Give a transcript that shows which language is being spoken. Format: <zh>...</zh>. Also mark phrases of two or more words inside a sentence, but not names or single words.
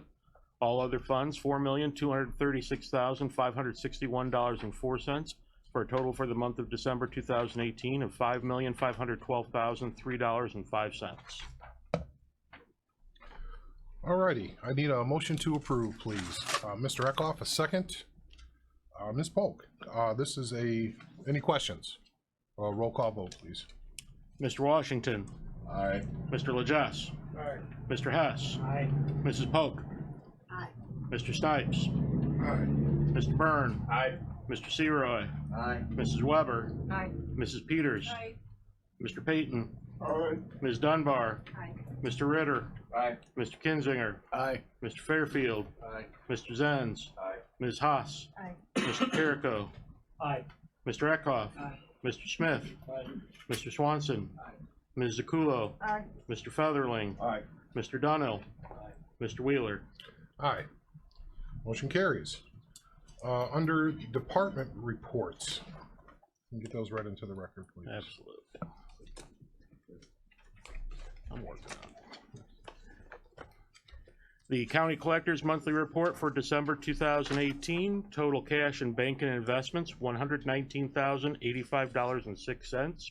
<en>All other funds, $4,236,561.04, for a total for the month of December 2018 of $5,512,003.05. Alrighty, I need a motion to approve, please. Mr. Eckhoff, a second. Ms. Polk, this is any questions? Roll call vote, please. Mr. Washington. Aye. Mr. Legess. Aye. Mr. Hess. Aye. Mrs. Polk. Aye. Mr. Snipes. Aye. Mr. Byrne. Aye. Mr. Seroy. Aye. Mrs. Weber. Aye. Mrs. Peters. Aye. Mr. Payton. Aye. Ms. Dunbar. Aye. Mr. Ritter. Aye. Mr. Kinzinger. Aye. Mr. Fairfield. Aye. Mr. Zenz. Aye. Ms. Haas. Aye. Mr. Carrico. Aye. Mr. Eckhoff. Aye. Mr. Smith. Aye. Mr. Swanson. Ms. Zakulo. Aye. Mr. Featherling. Aye. Mr. Dunnell. Mr. Wheeler. Aye. Motion carries. Under department reports, can you get those read into the record, please? Absolutely. I'm working on it. The County Collector's Monthly Report for December 2018, total cash and bank and investments, $119,085.06.</en>